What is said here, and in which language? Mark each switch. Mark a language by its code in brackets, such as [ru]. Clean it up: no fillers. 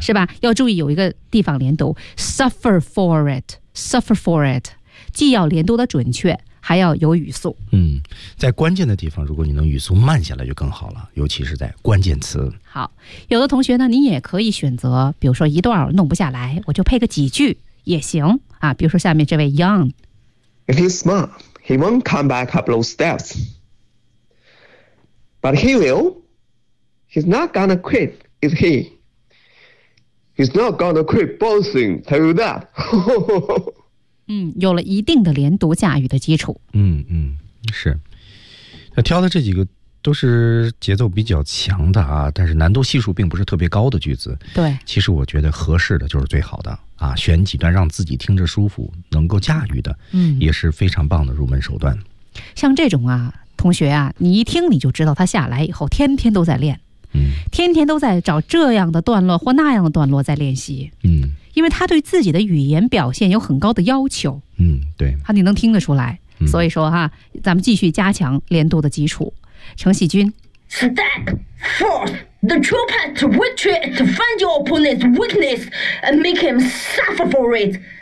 [zh] 是吧？要注意有一个地方连读 ， [en] suffer for it， suffer for it， [zh] 既要连读的准确，还要有语速。嗯，在关键的地方，如果你能语速慢下来就更好了，尤其是在关键词。好，有的同学呢，你也可以选择，比如说一段弄不下来，我就配个几句。也行啊，比如说下面这位 Young， [en] If he's smart, he won't come back up those steps. But he will. He's not gonna quit, is he? He's not gonna quit bouncing. Tell you that. [zh] 嗯，有了一定的连读驾驭的基础。嗯，是。那挑的这几个都是节奏比较强的啊，但是难度系数并不是特别高的句子。对，其实我觉得合适的就是最好的。啊，选几段让自己听着舒服、能够驾驭的，嗯，也是非常棒的入门手段。像这种啊，同学啊，你一听你就知道他下来以后天天都在练，嗯，天天都在找这样的段落或那样的段落在练习，嗯，因为他对自己的语言表现有很高的要求，嗯，对，啊，你能听得出来，嗯，所以说哈，啊，咱们继续加强连读的基础。程喜君 [en] ，Step four。 The true path to victory is to find your opponent's weakness and make him suffer for it.